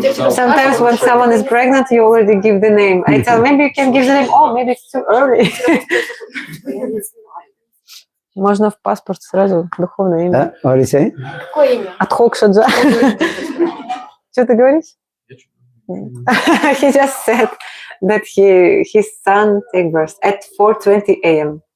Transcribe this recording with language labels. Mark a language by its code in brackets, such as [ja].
[en] Sometimes when someone is pregnant, you already give the name. I tell, maybe you can give the name. Oh, maybe it's too early. [ru] Можно в паспорт сразу духовное имя. [en] What do you say? [ru] Какое имя? Адхокшаджа. Что ты говоришь? [en] He just said that his son take birth at 4:20 a.m.